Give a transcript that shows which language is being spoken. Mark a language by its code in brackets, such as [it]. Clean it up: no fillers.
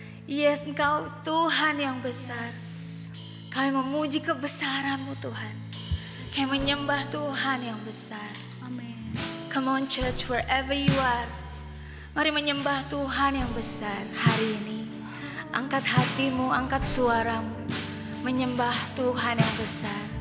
[id] Yes, Engkau Tuhan yang besar. Kami memuji kebesaran-Mu Tuhan. Kami menyembah Tuhan yang besar. Amin. [en] Come on church, wherever you are. [id] Mari menyembah Tuhan yang besar hari ini. Angkat hatimu, angkat suaramu. Menyembah Tuhan yang besar.